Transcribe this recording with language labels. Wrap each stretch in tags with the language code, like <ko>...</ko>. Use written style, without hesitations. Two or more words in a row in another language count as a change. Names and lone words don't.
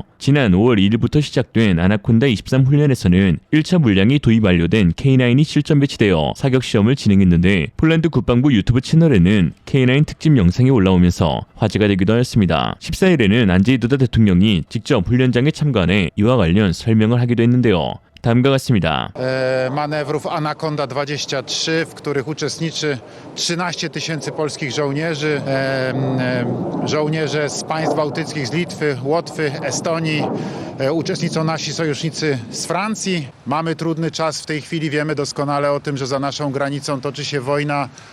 <ko>지난 5월 1일부터 시작된 아나콘다 23 훈련에서는 1차 물량이 도입 완료된 K9이 실전 배치되어 사격 시험을 진행했는데 폴란드 국방부 유튜브 채널에는 K9 특집 영상이 올라오면서 화제가 되기도 하였습니다. 14일에는 안제이 두다 대통령이 직접 훈련장에 참관해 이와 관련 설명을 하기도 했는데요. 다음과 같습니다.</ko> <pl>Manewrów Anakonda 23, w których uczestniczy 13 tysięcy polskich żołnierzy. Żołnierze z państw bałtyckich, z Litwy, Łotwy, Estonii. Uczestniczą nasi sojusznicy z Francji. Mamy trudny czas w tej chwili, wiemy doskonale o tym, że za naszą granicą toczy się wojna.</pl>